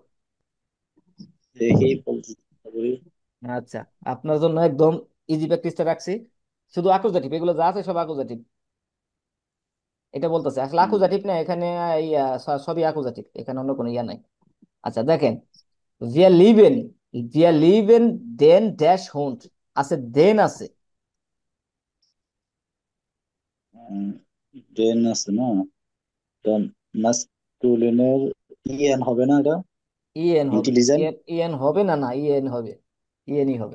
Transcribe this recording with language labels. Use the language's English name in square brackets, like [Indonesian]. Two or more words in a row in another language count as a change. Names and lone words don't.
[Bangla] দেখি বলছি বলি। আচ্ছা, আপনার জন্য একদম [English] easy practiceটা [Bangla] রাখছি। শুধু আকুজাটিভ, এগুলো যা আছে সব আকুজাটিভ। এটা বলতেছে আসলে আকুজাটিভ না এখানে, এই সবই আকুজাটিভ, এখানে অন্য কোনো ইয়া নাই। আচ্ছা দেখেন, [German] wir lieben, wir lieben den ড্যাশ হুন্ড [Bangla] আছে, দেন আছে। ডেন আছে না? মাস্কুলিনের ইএন হবে না এটা? ইএন হবে, ইন্টেলিজেন্ট। ইএন ইএন হবে না, না ইএন হবে, ইএনই হবে।